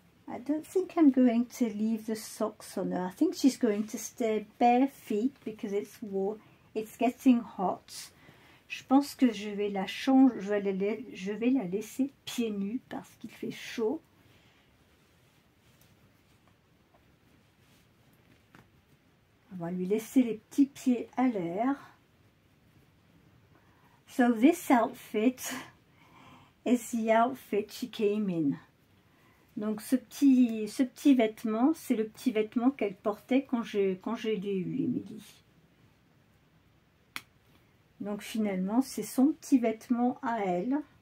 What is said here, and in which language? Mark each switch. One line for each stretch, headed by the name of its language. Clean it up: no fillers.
English: I don't think I'm going to leave the socks on her. I think she's going to stay bare feet because it's getting hot.
French: Je pense que je vais la changer, je vais la laisser pieds nus parce qu'il fait chaud. On va lui laisser les petits pieds à l'air.
English: So this outfit is the outfit she came in.
French: Donc ce petit vêtement, c'est le petit vêtement qu'elle portait quand j'ai eu Émilie. Donc finalement, c'est son petit vêtement à elle.